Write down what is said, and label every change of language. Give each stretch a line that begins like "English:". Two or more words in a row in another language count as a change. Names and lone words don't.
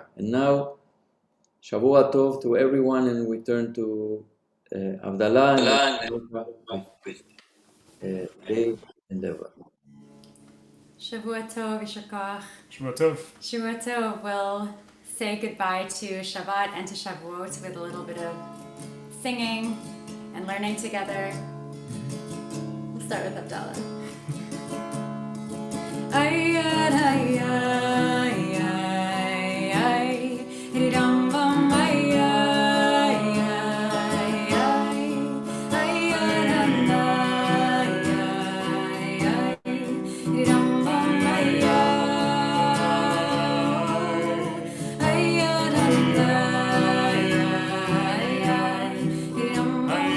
English: And now,
Hebrew: שבוע טוב
English: to everyone, and we turn to Havdalah and Dave and Deborah.
Hebrew: שבוע טוב, יישר כוח. שבוע טוב. שבוע טוב.
English: We'll say goodbye to Shabbat and to Shavuot with a little bit of singing and learning together. We'll start with Havdalah. Ay, ay, ay, ay, ay, ay, ram, bam, ay, ay, ay, ay, ay, ram, ay, ay, ay, ram, bam, ay, ay, ay, ram, ay, ay, ay, ram,